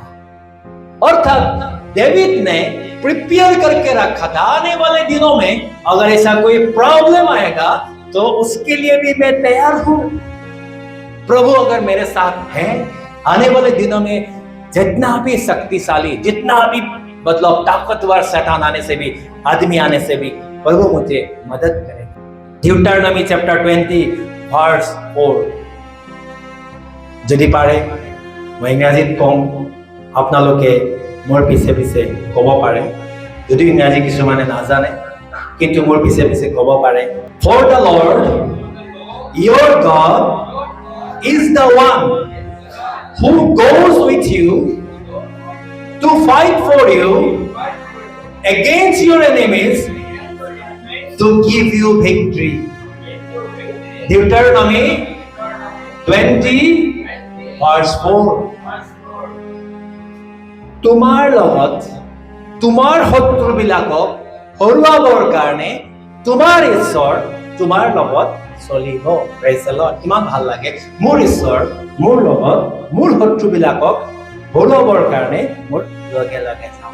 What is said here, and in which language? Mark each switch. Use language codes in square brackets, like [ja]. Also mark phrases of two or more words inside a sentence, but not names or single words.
[hi] अर्थात डेविड ने प्रिपेयर करके रखा था, आने वाले दिनों में अगर ऐसा कोई प्रॉब्लम आएगा तो उसके लिए भी मैं तैयार हूं। प्रभु अगर मेरे साथ है, आने वाले दिनों में जितना भी शक्तिशाली, जितना भी मतलब ताकतवर शैतान आने से भी, आदमी आने से भी प्रभु मुझे मदद करेगा। [en] Deuteronomy chapter 20 verse 4। [as] যদি পাৰে মই ইংৰাজীত কম, আপোনালোকে মোৰ পিছে পিছে ক'ব পাৰে। যদি ইংৰাজী কিছুমানে নাজানে, কিন্তু মোৰ পিছে পিছে ক'ব পাৰে। [en] For the Lord your God is the one who goes with you to fight for you against your enemies to give you victory। Deuteronomy 20 verse 4। [as] তোমাৰ লগত তোমাৰ শত্ৰুবিলাকক হৰুৱাবৰ কাৰণে তোমাৰ ঈশ্বৰ তোমাৰ লগত চলিব। [en] Praise the Lord. [as] কিমান ভাল লাগে, মোৰ ঈশ্বৰ মোৰ লগত মোৰ শত্ৰুবিলাকক হৰুৱাবৰ কাৰণে মোৰ লগে লগে যাওঁ।